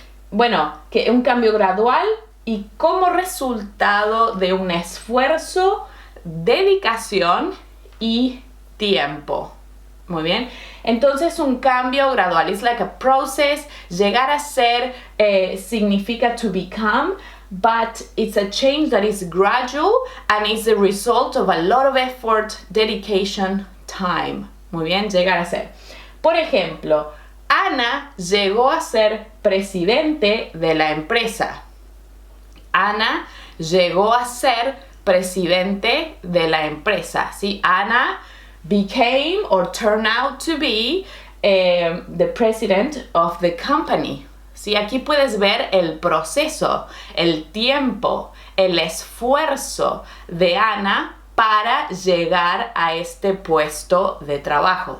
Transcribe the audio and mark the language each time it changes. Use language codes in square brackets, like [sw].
[es] Bueno, que un cambio gradual y como resultado de un esfuerzo, dedicación y tiempo. Muy bien. Entonces un cambio gradual. [en] It's like a process. [es] Llegar a ser significa [en] to become, but it's a change that is gradual and is the result of a lot of effort, dedication, time. [es] Muy bien, llegar a ser. Por ejemplo, Ana llegó a ser presidente de la empresa. Ana llegó a ser presidente de la empresa. ¿Sí? [en] Ana became or turned out to be the president of the company. [es] ¿Sí? Aquí puedes ver el proceso, el tiempo, el esfuerzo de Ana para llegar a este puesto de trabajo.